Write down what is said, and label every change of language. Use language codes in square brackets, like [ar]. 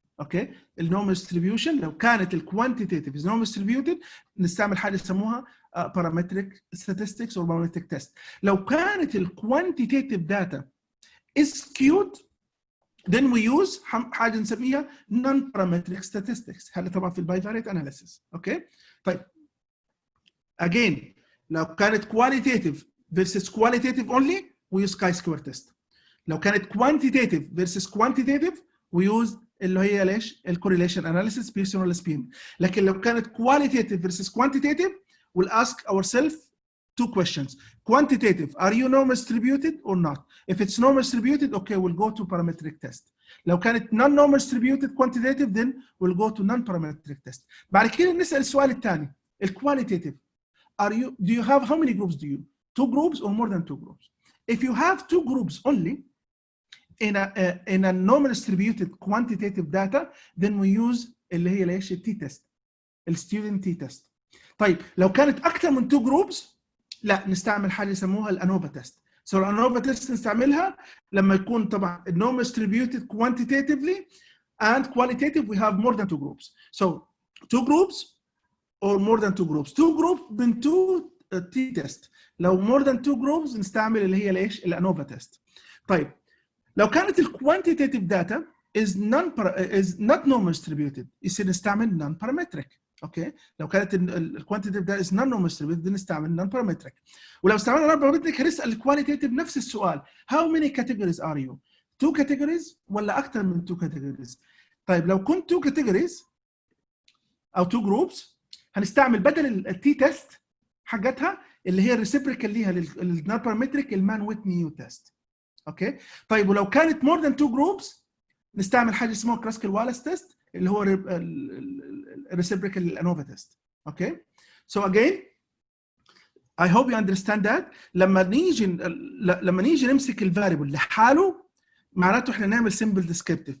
[ar] اوكي النورمال ديستريبيوشن لو كانت الكوانتيتيف [en] is normal distributed [ar] نستعمل حاجه يسموها parametric statistics or parametric test. [en] لو كانت الكوانتيتيف data is skewed then we use [ar] حاجه نسميها [en] non parametric statistics. [ar] هذا طبعا في البايفاريت اناليسيس. اوكي طيب [en] again لو كانت qualitative versus qualitative only we use chi-square test. [ar] لو كانت quantitative versus quantitative we use اللي هي ليش الكوريليشن اناليسيس بيرسون ولا سبين. [en] لكن لو كانت qualitative versus quantitative we'll ask ourselves 2 questions. Quantitative, are you normal distributed or not? If it's normal distributed, okay, we'll go to parametric test. [ar] لو كانت [en] non-normal distributed quantitative then we'll go to non-parametric test. [ar] بعد كده نسأل السؤال الثاني الqualitative. [en] Do you have how many groups do you? 2 groups or more than 2 groups? If you have 2 groups only in a normal distributed quantitative data then we use [ar] اللي هي ليش التي تيست الستودنت تي تيست. طيب لو كانت اكثر من 2 جروبس لا نستعمل حاجه يسموها الانوفا تيست. سو الانوفا تيست نستعملها لما يكون طبعا [en] normal distributed quantitatively and qualitative we have more than 2 groups. So 2 groups or more than 2 groups. [ar] 2 groups من 2 تي تيست. لو more than 2 groups نستعمل اللي هي ليش الانوفا تيست. طيب لو كانت الكوانتيتيف داتا is not normal distributed يصير نستعمل non parametric. اوكي لو كانت الكوانتيتيف داتا is not normal distributed نستعمل non parametric. ولو استعملنا non parametric هنسال الكواليتيتيف نفس السؤال [en] how many categories are you? [ar] 2 categories ولا اكثر من 2 categories؟ طيب لو كنت 2 categories او 2 groups هنستعمل بدل التي تيست حقتها اللي هي الريسيبريكال ليها للنون بارامتريك المان ويتني تيست. اوكي. طيب ولو كانت more than 2 جروبس نستعمل حاجه اسمها كلاسيكال والاس تيست اللي هو الريسيبريكال للانوفا تيست. اوكي. [en] So again I hope you understand that. [ar] لما نيجي نمسك الفاريبل لحاله معناته احنا نعمل simple descriptive.